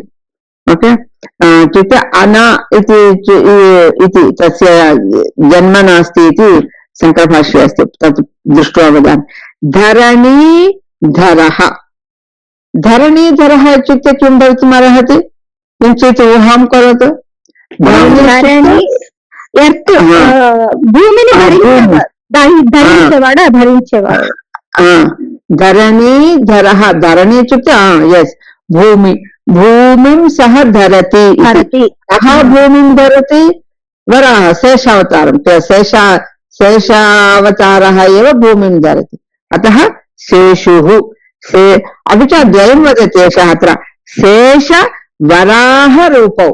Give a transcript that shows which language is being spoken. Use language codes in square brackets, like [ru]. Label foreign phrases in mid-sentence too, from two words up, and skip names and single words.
[sa] ओके, इत्युक्ते अन इति तस्य जन्म नास्ति इति शङ्करभाष्ये अस्ति, तत् दृष्ट्वा वदामि। धरणीधरः, धरणीधरः इत्युक्ते किं भवितुम् अर्हति? किञ्चित् ऊहां करोतु। [te] భూమిని ధరించేవాడు, ధరించేవాడు. [sa] धरणीधरः, धरणी इत्युक्ते यस् भूमि, भूमिं सः धरति। कः भूमिं धरति? वराह, शेषावतारं, शेषावतारः एव भूमिं धरति। अतः शेषुः, अपि च द्वयं वदति एषः अत्र, शेषवराहरूपौ।